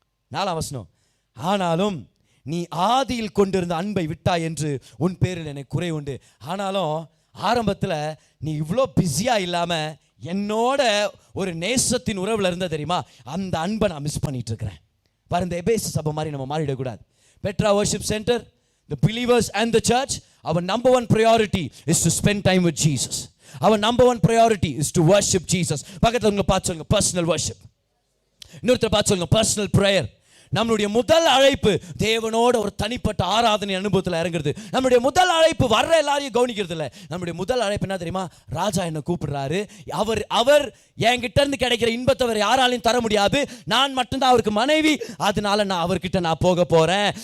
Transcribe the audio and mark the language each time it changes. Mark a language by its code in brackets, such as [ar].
[ta] 4ஆம் வசனம், ஆனாலும் நீ ஆதியில் கொண்டிருந்த அன்பை விட்டாய் என்று உன் பேரில் எனக்கு குறை உண்டு. ஆனாலும் ஆரம்பத்தில் நீ இவ்வளோ பிஸியாக இல்லாமல் என்னோட ஒரு நேசத்தின் உறவில் இருந்த தெரியுமா, அந்த அன்பை நான் மிஸ் பண்ணிட்டு இருக்கிறேன். பாரு, இந்த எபேசு சபை மாதிரி நம்ம மாறிடக்கூடாது. [en] Petra worship center, the believers and the church, our number one priority is to spend time with Jesus. Our number one priority is to worship Jesus. [ta] பக்கத்துல உங்களை பார்த்து சொல்லுங்க, [en] personal worship. [ta] இன்னொருத்தர் பார்த்து சொல்லுங்க, [en] personal prayer. [ta] நம்மளுடைய முதல் அழைப்பு தேவனோட ஒரு தனிப்பட்ட ஆராதனை அனுபவத்தில் இறங்குறது. நம்மளுடைய முதல் அழைப்பு வர்ற எல்லாரையும் கவனிக்கிறது இல்லை. நம்மளுடைய முதல் அழைப்பு என்ன தெரியுமா? ராஜா என்னை கூப்பிடுறாரு, அவர் என்கிட்ட இருந்து கிடைக்கிற இன்பத்தை வேற யாராலையும் தர முடியாது, நான் மட்டும்தான் அவருக்கு மனைவி, அதனால நான் அவர்கிட்ட நான் போக போறேன்.